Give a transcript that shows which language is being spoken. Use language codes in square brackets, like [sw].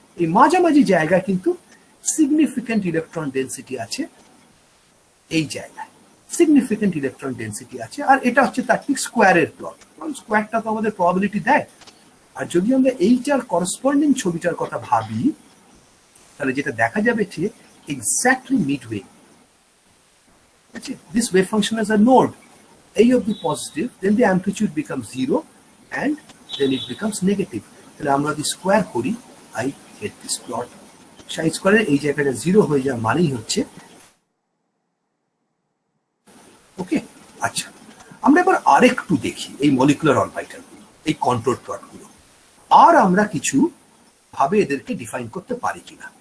[bn] এই মাঝামাঝি জায়গায় কিন্তু সিগনিফিকেন্ট ইলেকট্রন ডেন্সিটি আছে, এই জায়গায় সিগনিফিকেন্ট ইলেকট্রন ডেন্সিটি আছে, আর এটা হচ্ছে তার ঠিক স্কোয়ারের প্লট, কারণ স্কোয়ারটা তো আমাদের প্রবাবিলিটি দেয়। আর যদি আমরা এইটার করসপন্ডিং ছবিটার কথা ভাবি তাহলে যেটা দেখা যাবে ঠিক [en] exactly midway. This wave function has a node a of the positive, then the amplitude becomes 0 and then it becomes negative. [bn] তাহলে আমরা যদি স্কোয়ার করি [en] I get this plot. [bn] psi স্কোয়ারে এই জায়গাটা 0 হয়ে যাওয়া মানেই হচ্ছে ওকে। আচ্ছা, আমরা এবার আরেকটু দেখি এই মলিকুলার অরবিটাল গুলো, এই কন্ট্রোল প্লট গুলো, আর আমরা কিছু ভাবে এদেরকে ডিফাইন করতে পারি কিনা।